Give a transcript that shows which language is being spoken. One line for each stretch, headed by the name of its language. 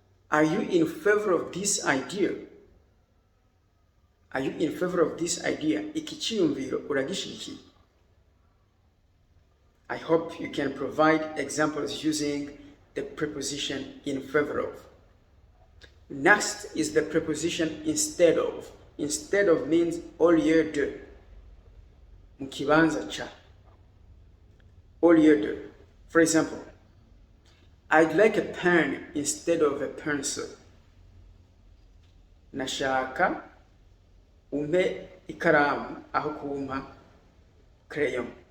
English: Are you in favor of this idea? Are you in favor of this idea?
Kinyarwanda: Iki chiyumviro uragishigikiye.
English: I hope you can provide examples using the preposition in favor of. Next is the preposition instead of. Instead of means
French: au lieu de.
Kinyarwanda: Mu kibanza cha.
French: Au lieu de.
English: For example, I'd like a pen instead of a pencil.
Kinyarwanda: Nashaka umpe ikaramu aho kumpa crayon.